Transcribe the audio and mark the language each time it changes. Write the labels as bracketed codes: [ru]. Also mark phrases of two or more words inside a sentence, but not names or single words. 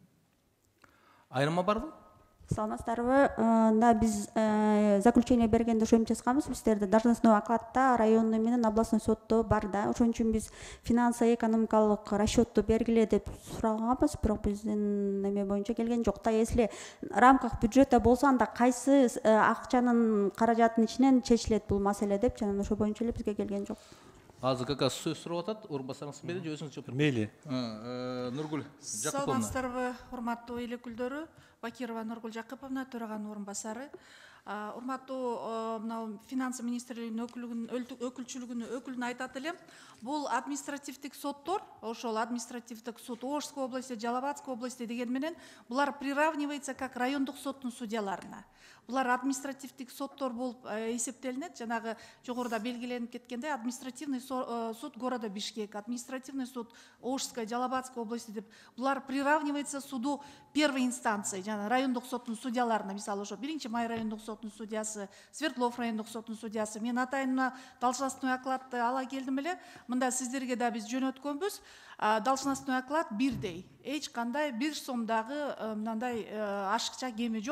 [ky] Айырма барбы? Саламатсыздарбы? Да, биз заключение бергенде ошентип жазганбыз. Биздерде [ru] должностной окладта [ky] районный менен областной сотто бар да. Ошон үчүн биз финансо-экономикалык расчетту бергиле деп сураганбыз, бирок биздин неме боюнча келген жок да. [ru] Если в рамках бюджета [ky] болсо, анда кайсы акчанын каражаттын ичинен чечилет бул маселе деп, жана ошо боюнча эле бизге келген жок. Азыр [ru] как раз [ky] сөз сурап атат, орунбасарыңыз берди, өзүңүз жооп бериңиз. Мейли. Нургүл Жакыповна. Саламатсыздарбы, урматтуу эл өкүлдөрү, Бакирова Нургүл Жакыповна, төраганын орун басары. Урматтуу мына финансы министрлигинин өкүлүнө айтат элем. Бул административдик соттор, ошол административдик [ru] суд Ошской области, Жалалабадской области [ky] деген менен булар [ru] приравнивается как [ky] райондук соттун судьяларына. Булар административдик соттор болуп эсептелинет. Жанагы жогоруда белгиленип кеткендей, [ru] административный суд города Бишкек, административный суд Ошской, Жалалабадской области [ky] деп булар [ru] приравнивается суду первой инстанции, [ky] жана райондук соттун судьяларына. Мисалы ошо 1-май райондук соттун судьясы, Свердлов райондук соттун судьясы. Мен атайын [ru] должностной окладты [ky] ала келдим эле. Мында сиздерге да биз жөнөткөнбүз. [ru] Должностной оклад [ky] бирдей. Эч кандай 1 сомдагы мындай ашыкча кеми жок.